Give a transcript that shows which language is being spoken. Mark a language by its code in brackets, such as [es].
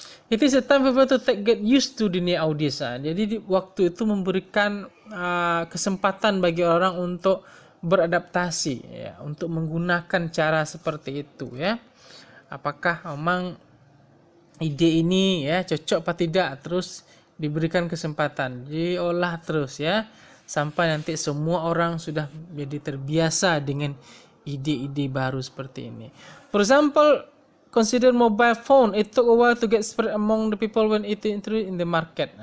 [en] It is a time for people to get used to [id] dunia audis. Jadi waktu itu memberikan kesempatan bagi orang untuk beradaptasi, ya, untuk menggunakan cara seperti itu, ya. Apakah memang ide ini ya cocok apa tidak, terus diberikan kesempatan, diolah terus ya, sampai nanti semua orang sudah jadi terbiasa dengan ide-ide baru seperti ini. [en] For example, consider mobile phone. It took a while to get spread among the people when it introduced in the market.